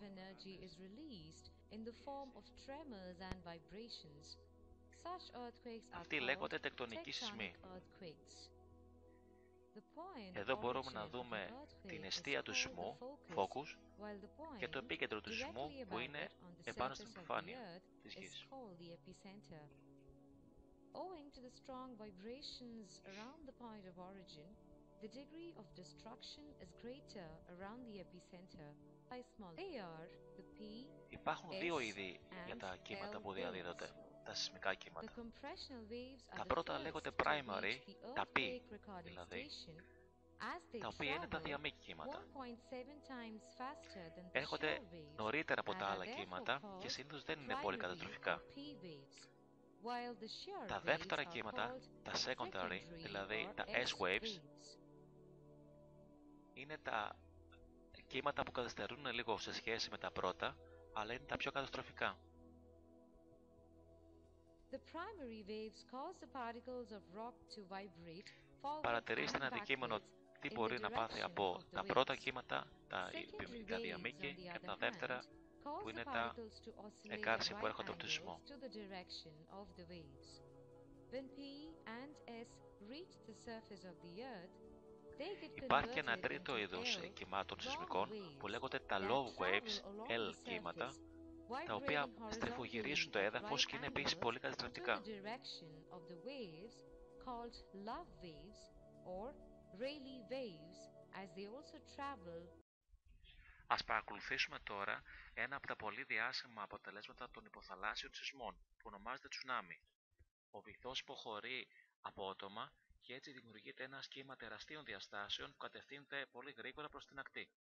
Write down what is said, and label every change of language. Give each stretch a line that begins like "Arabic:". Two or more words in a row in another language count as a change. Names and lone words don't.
Greek: Αυτοί λέγονται τεκτονικοί σεισμοί. Εδώ μπορούμε να δούμε την εστία του σεισμού, focus, και το επίκεντρο του σεισμού που είναι επάνω στην επιφάνεια της γης.
English: Owing to the strong vibrations around the point of origin, the degree of destruction is greater around the epicenter by small. They are the P,
Greek: Υπάρχουν δύο
English: S,
Greek: είδη για
English: and
Greek: τα κύματα
English: L
Greek: που διαδίδονται,
English: waves.
Greek: τα σεισμικά
English: The
Greek: κύματα.
English: compressional waves are
Greek: Τα
English: the
Greek: πρώτα
English: first
Greek: λέγονται
English: to
Greek: primary,
English: reach the
Greek: τα P
English: earthquake recording
Greek: δηλαδή,
English: station as they
Greek: τα οποία είναι τα
English: travel
Greek: διαμήκη κύματα.
English: 1.7 times faster than the
Greek: Έρχονται
English: shear waves
Greek: νωρίτερα από
English: and
Greek: τα
English: are
Greek: άλλα
English: therefore
Greek: κύματα και
English: called
Greek: συνήθως δεν είναι πολύ
English: primary
Greek: καταστροφικά.
English: or P waves, while the shear
Greek: Τα
English: waves
Greek: δεύτερα
English: are
Greek: κύματα,
English: called
Greek: τα secondary,
English: secondary
Greek: δηλαδή
English: or
Greek: τα
English: S
Greek: S-waves,
English: waves.
Greek: είναι τα κύματα που καθυστερούν λίγο σε σχέση με τα πρώτα, αλλά είναι τα πιο καταστροφικά.
English: The primary waves cause the particles of rock to vibrate forwards
Greek: Παρατηρήστε
English: and
Greek: ένα αντικείμενο
English: backwards
Greek: τι
English: in
Greek: μπορεί
English: the
Greek: να πάθει
English: direction
Greek: από
English: of the
Greek: τα πρώτα
English: waves.
Greek: κύματα, τα
English: Secondary waves,
Greek: διαμήκη,
English: on the
Greek: και
English: other
Greek: τα δεύτερα
English: hand, cause
Greek: που
English: the
Greek: είναι τα
English: particles to oscillate at
Greek: εγκάρσια που
English: right
Greek: έρχονται από το σεισμό.
English: angles to the direction of the waves. When P and S reach the surface of the earth, they get
Greek: Υπάρχει και ένα
English: converted
Greek: τρίτο
English: into
Greek: είδος
English: L,
Greek: κυμάτων
English: long
Greek: σεισμικών που
English: waves
Greek: λέγονται τα
English: that
Greek: low
English: travel
Greek: waves,
English: along
Greek: L
English: the
Greek: κύματα,
English: surface,
Greek: τα οποία
English: vibrating
Greek: στριφογυρίζουν το
English: horizontally at
Greek: έδαφος
English: right
Greek: και είναι επίσης
English: angles
Greek: πολύ
English: to
Greek: καταστροφικά.
English: the direction of the waves called love waves or Rayleigh waves, as they also travel.
Greek: Ας παρακολουθήσουμε τώρα ένα από τα πολύ διάσημα αποτελέσματα των υποθαλάσσιων σεισμών, που ονομάζεται τσουνάμι. Ο βυθός υποχωρεί απότομα και έτσι δημιουργείται ένα κύμα τεραστίων διαστάσεων που κατευθύνεται πολύ γρήγορα προς την ακτή.